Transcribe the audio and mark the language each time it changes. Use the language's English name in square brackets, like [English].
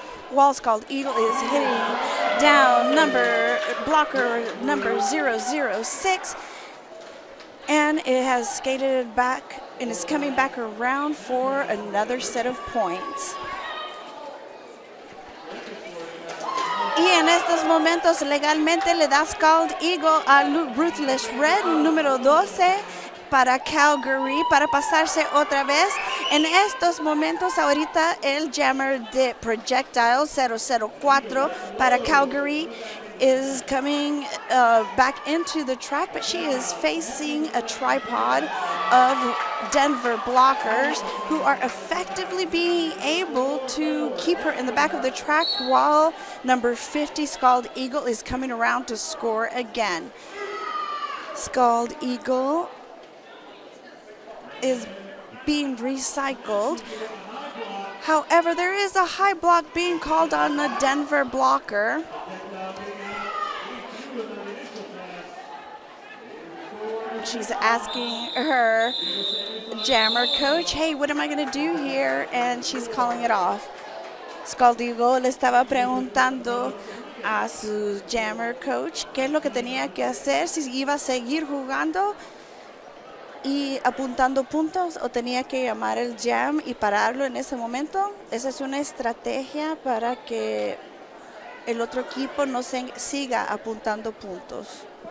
[English] While Scald Eagle is hitting down blocker number 006. And it has skated back and is coming back around for another set of points. [Spanish] Y en estos momentos legalmente le da Scald Eagle a Ruthless Red, número 12, para Calgary, para pasarse otra vez. En estos momentos ahorita el jammer de Projectile 004 para Calgary [English] is coming back into the track, but she is facing a tripod of Denver blockers who are effectively being able to keep her in the back of the track while number 50, Scald Eagle, is coming around to score again. Scald Eagle is being recycled. However, there is a high block being called on the Denver blocker. She's asking her jammer coach, hey, what am I going to do here? And she's calling it off. [Spanish] Scald Eagle le estaba preguntando a su jammer coach qué es lo que tenía que hacer, si iba a seguir jugando y apuntando puntos o tenía que llamar el jam y pararlo en ese momento. Esa es una estrategia para que el otro equipo no siga apuntando puntos.